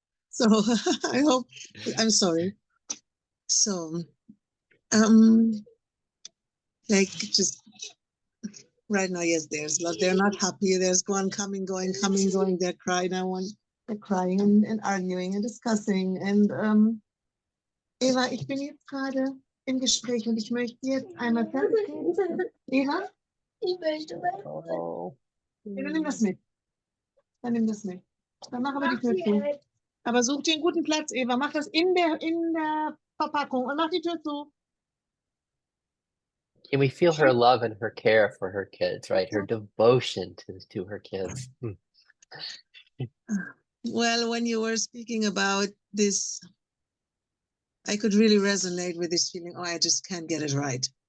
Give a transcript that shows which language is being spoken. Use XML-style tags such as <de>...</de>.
<en>So I hope, I'm sorry. So, like just right now, yes, there's lot. They're not happy. There's one coming, going, coming, going. They're crying. They're crying and arguing and discussing.</en> <de>And Eva, ich bin jetzt gerade im Gespräch und ich möchte jetzt einmal fertig reden. Eva? Ich möchte mal. Oh. Ja, dann nimm das mit. Dann nimm das mit. Dann mach aber die Tür zu. Aber such dir einen guten Platz, Eva. Mach das in der Verpackung und mach die Tür zu.</de> <en>Can we feel her love and her care for her kids, right? Her devotion to her kids. Well, when you were speaking about this, I could really resonate with this feeling, oh, I just can't get it right.</en>